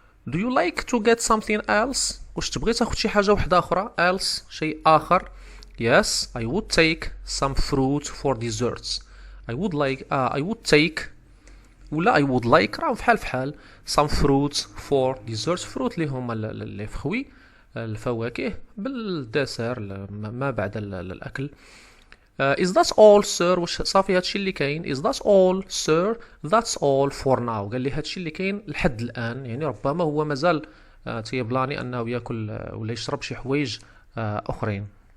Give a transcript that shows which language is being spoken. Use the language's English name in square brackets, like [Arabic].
[English] do you like to get something else. [Arabic] واش تبغي تاخذ شي حاجة واحدة أخرى. else شيء آخر. [English] yes I would take some fruit for desserts. I would take [Arabic] ولا [English] I would like [Arabic] راهم فحال [English] some fruits for desserts. [Arabic] fruit اللي هما لي فخوي الفواكه بالدسر ما بعد الأكل. [English] is that all sir. [Arabic] واش صافي هادشي اللي كاين. [English] is that all sir. that's all for now. [Arabic] قال لي هادشي اللي كاين لحد الآن. يعني ربما هو مازال تيبلاني أنه يأكل ولا يشرب شي حوايج أخرين.